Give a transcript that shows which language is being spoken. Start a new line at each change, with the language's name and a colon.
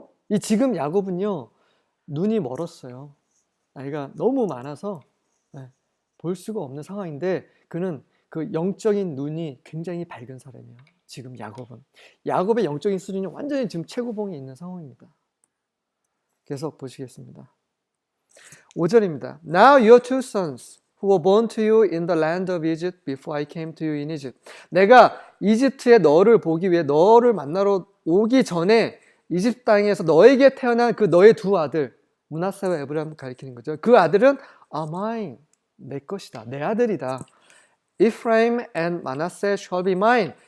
Korean: 이 지금 야곱은요, 눈이 멀었어요. 나이가 너무 많아서 볼 수가 없는 상황인데 그는 그 영적인 눈이 굉장히 밝은 사람이에요. 지금 야곱은. 야곱의 영적인 수준이 완전히 지금 최고봉에 있는 상황입니다. 계속 보시겠습니다. 5절입니다.
English: Now your two sons who were born to you in the land of Egypt before I came to you in Egypt.
Korean: 내가 이집트에 너를 보기 위해 너를 만나러 오기 전에 이집트 땅에서 너에게 태어난 그 너의 두 아들 므낫세와 에브라임을 가리키는 거죠. 그 아들은
English: are mine.
Korean: 내 것이다. 내 아들이다.
English: Ephraim and Manasseh shall be mine.